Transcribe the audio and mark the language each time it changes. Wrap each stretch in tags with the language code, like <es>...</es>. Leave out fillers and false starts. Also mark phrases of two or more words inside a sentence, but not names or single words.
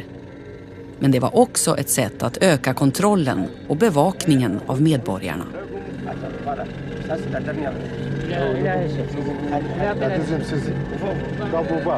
<sv>Men det var också ett sätt att öka kontrollen och bevakningen av medborgarna.</sv> <fr>Ça, c'est la dernière. La deuxième saisie. Dans vos boîtes.</fr>